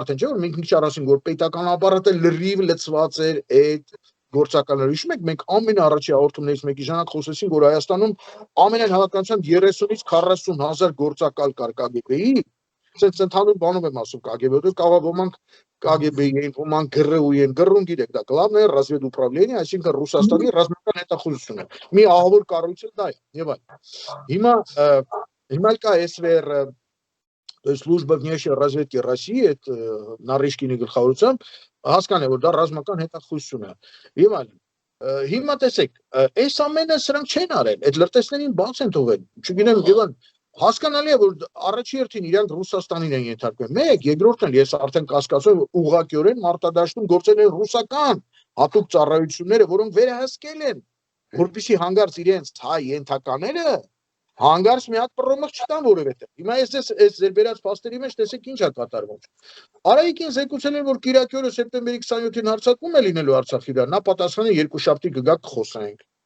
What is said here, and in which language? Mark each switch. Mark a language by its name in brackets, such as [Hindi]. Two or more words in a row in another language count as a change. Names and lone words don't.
[Armenian] արդեն, չէ՞ որ մենք ինչ առասին որ պետական ապարատը լրիվ լծված էր այդ գործակալները։ Հիշում եք, մենք ամենաառաջի հաղորդումներից մեկի ժամանակ խոսեցինք, որ Հայաստանում ամենայն հավաքականությամբ 30-ից 40 հազար գործակալ կար KGB-ի Sense ընդհանուր բանում եմ ասում KGB, որտեղ կարող ոմանք KGB-ի են, ոմանք ԳՌՈ-ի են, ԳՌՈ-ն գիտեք, դա [Russian] Главное разведуправление, [Armenian] այսինքն Ռուսաստանի ռազմական հետախուզությունը։ Մի ահավոր կառույցը դա է, եւ այլն։ Հիմա կա SVR, [Russian] то есть служба внешней разведки России, это [Armenian] Նարիշկինի գլխավորությամբ, հասկանալի է, որ դա ռազմական հետախուզություն է։ Եվ այլն։ Հիմա տեսեք, այս ամենը սրանք չեն արել, այդ լրտեսներին բաց են թողել։ Չգիտեմ, եւ այլն Հասկանալի է, որ առաջի հերթին իրանք Ռուսաստանին են ենթարկվել։ Մեկ, երկրորդն ես արդեն կասկածում ուղղակիորեն մարտադաշտում գործել են ռուսական հատուկ ծառայությունները, որոնք վերահսկել են, որպեսզի հանգարց իրենց հայ ենթակաները հանգարց մի հատ պռոմղ չտան որևէտեղ։ Հիմա ես այս ձեր բերած փաստերի մեջ տեսեք ինչ է կատարվում։ Արայիկին զեկուցել են, որ Կիրակի օրը սեպտեմբերի 27-ին հարձակում է լինելու Արցախի վրա, նա պատասխանը երկուշաբթի կգա կխոսենք։